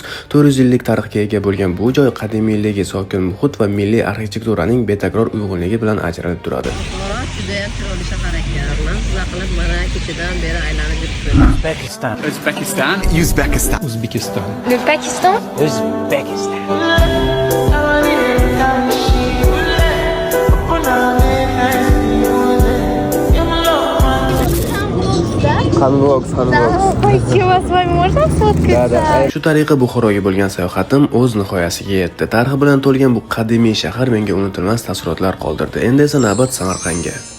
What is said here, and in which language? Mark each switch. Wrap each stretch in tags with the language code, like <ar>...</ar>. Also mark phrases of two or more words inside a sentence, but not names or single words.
<uz>400 yillik tarixga ega bo'lgan bu joy qadimiyligi, sokin muhit va milliy arxitekturaning betakror uyg'unligi bilan ajralib turadi. Juda ham chiroyli shahar ekan. Sizlar qilib mana kechadan beri aylanib yuribmiz. Uzbekistan. Uzbekistan. Uzbekistan. Uzbekistan. Le Pakistan. Uzbekistan.</uz> <ru>Пойти у вас с вами можно сфоткаться?</ru> <uz>Shu tariqa Buxoroga bo'lgan sayohatim o'z nihoyasiga yetdi. Tarix bilan to'lgan bu qadimiy shahar menga unutilmas taassurotlar qoldirdi. Endi esa navbat Samarqandga.</uz>